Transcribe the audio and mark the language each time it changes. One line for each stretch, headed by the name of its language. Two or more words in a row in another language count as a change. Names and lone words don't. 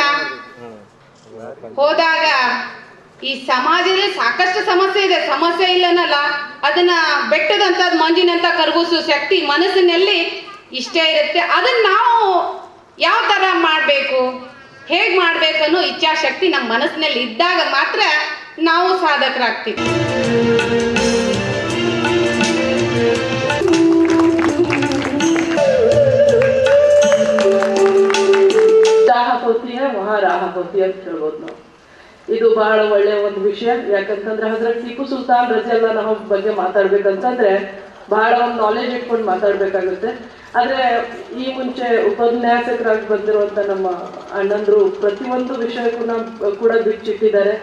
Kannada: ಹೋದಾಗ ಈ ಸಮಾಜದಲ್ಲಿ ಸಾಕಷ್ಟು ಸಮಸ್ಯೆ ಇದೆ, ಸಮಸ್ಯೆ ಇಲ್ಲನಲ್ಲ, ಅದನ್ನ ಬೆಟ್ಟದಂತ ಮಂಜಿನಂತ ಕರಗಿಸೋ ಶಕ್ತಿ ಮನಸ್ಸಿನಲ್ಲಿ ಇಷ್ಟೇ ಇರುತ್ತೆ. ಅದನ್ನ ನಾವು ಯಾವ ತರ ಮಾಡ್ಬೇಕು, ಹೇಗ್ ಮಾಡ್ಬೇಕು ಅನ್ನೋ ಇಚ್ಛಾಶಕ್ತಿ ನಮ್ಮ ಮನಸ್ಸಿನಲ್ಲಿ ಇದ್ದಾಗ ಮಾತ್ರ ನಾವು ಸಾಧಕರಾಗ್ತೀವಿ.
Hindi: वहाँ राहत होती है
Kannada: ಹೇಳ್ಬೋದು ನಾವು. ಇದು ಬಹಳ ಒಳ್ಳೆ ಒಂದು ವಿಷಯ. ಯಾಕಂತಂದ್ರೆ ಹಜರತ್ ಟಿಪ್ಪು ಸುಲ್ತಾನ್
Arabic: رضي الله عنه
Kannada: ಬಗ್ಗೆ ಮಾತಾಡ್ಬೇಕಂತಂದ್ರೆ ಬಹಳ ಒಂದು ನಾಲೆಜ್ ಇಟ್ಕೊಂಡು ಮಾತಾಡ್ಬೇಕಾಗುತ್ತೆ. ಆದ್ರೆ ಈ ಮುಂಚೆ ಉಪನ್ಯಾಸಕರಾಗಿ ಬಂದಿರುವಂತ ನಮ್ಮ ಅಣ್ಣಂದ್ರು ಪ್ರತಿಯೊಂದು ವಿಷಯಕ್ಕೂ ಕೂಡ ಬಿಚ್ಚಿಟ್ಟಿದ್ದಾರೆ.